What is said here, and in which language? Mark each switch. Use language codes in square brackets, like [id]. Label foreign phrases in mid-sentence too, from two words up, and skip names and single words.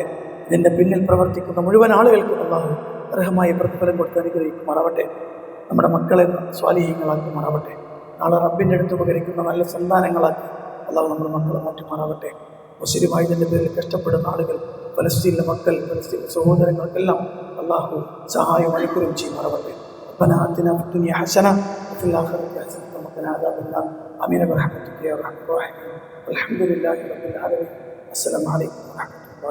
[ml] ഇതിൻ്റെ പിന്നിൽ പ്രവർത്തിക്കുന്ന മുഴുവൻ ആളുകൾക്കും അള്ളാഹു അർഹമായ പ്രതിഫലം കൊടുത്ത് അനുഗ്രഹിക്കുമാറാവട്ടെ. നമ്മുടെ മക്കളെ സ്വാലിഹീങ്ങളാക്കുമാറാവട്ടെ. നാളെ റബ്ബിൻ്റെ അടുത്ത് ഉപകരിക്കുന്ന നല്ല സന്താനങ്ങളാക്കി അള്ളാഹു നമ്മുടെ മക്കളെ മാറ്റുമാറാവട്ടെ. മുസ്ലിമായതിൻ്റെ പേരിൽ കഷ്ടപ്പെടുന്ന ആളുകൾ, ഫലസ്തീനിലെ മക്കൾ, ഫലസ്തീനിലെ സഹോദരങ്ങൾക്കെല്ലാം അള്ളാഹു സഹായം അനുഗ്രഹം ചെയ്യുമാറാവട്ടെ. [ar] ربنا آتنا في الدنيا حسنة وفي الآخرة حسنة وقنا عذاب النار آمين برحمتك يا أرحم الراحمين والحمد لله رب العالمين. السلام عليكم ورحمة الله.